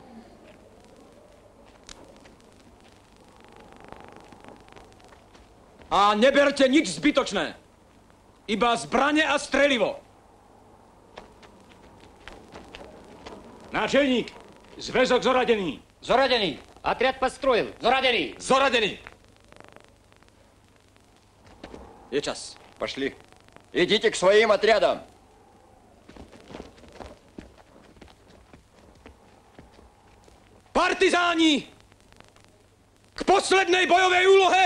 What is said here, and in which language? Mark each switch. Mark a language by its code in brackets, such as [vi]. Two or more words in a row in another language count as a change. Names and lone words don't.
[sk] A neberte nič zbytočné. Iba zbrane a strelivo. Náčelník, zväzok zoradený. Зораdený. [ru] Отряд построен. [sk] Зораdený. Zoradený. Je čas. [ru] Пошли. Идите к своим отрядам. [sk] Partizáni! K poslednej bojovej úlohe!